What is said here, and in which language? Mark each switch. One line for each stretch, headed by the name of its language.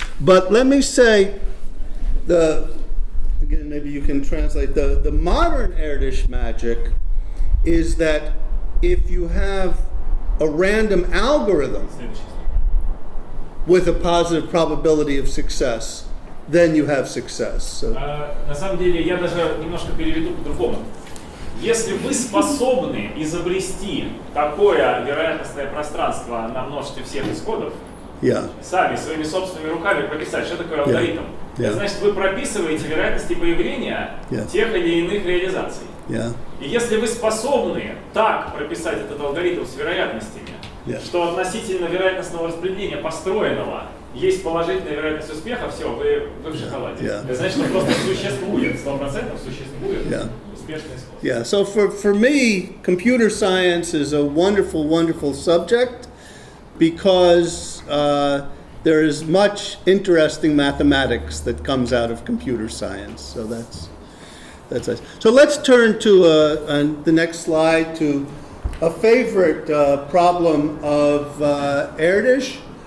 English: But let me say, again, maybe you can translate, the modern Erdos magic is that if you have a random algorithm with a positive probability of success, then you have success. So,
Russian: на самом деле, я даже немножко переведу по-другому. Если вы способны изобрести такое вероятностное пространство на множестве всех исходов, сами, своими собственными руками прописать, что такое алгоритм, это значит, вы прописываете вероятности появления тех или иных реализаций. И если вы способны так прописать этот алгоритм с вероятностями, что относительно вероятностного распределения построенного есть положительная вероятность успеха, все, вы в шоколаде. Это значит, что просто существует, 100% существует успешный исход.
English: Yeah, so for me, computer science is a wonderful subject, because there is much interesting mathematics that comes out of computer science. So that's nice. So let's turn to the next slide, to a favorite problem of Erdos.